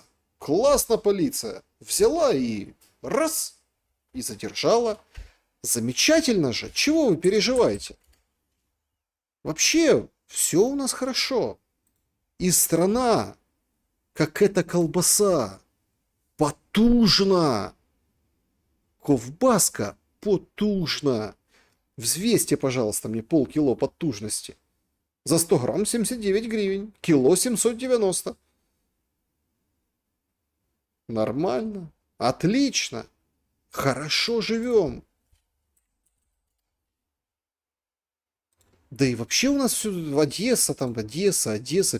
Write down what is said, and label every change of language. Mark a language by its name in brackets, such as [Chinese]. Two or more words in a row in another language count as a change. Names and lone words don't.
[Russian] Классно полиция. Взяла и раз, и задержала. Замечательно же. Чего вы переживаете? Вообще, все у нас хорошо. И страна, как эта колбаса, потужна. [Ukrainian] Ковбаска потужна. [Russian] Взвесьте, пожалуйста, мне полкило потужности. За 100 грамм 79 гривен. Кило 790. Нормально. Отлично. Хорошо живем. Да и вообще у нас все Одесса, Одесса.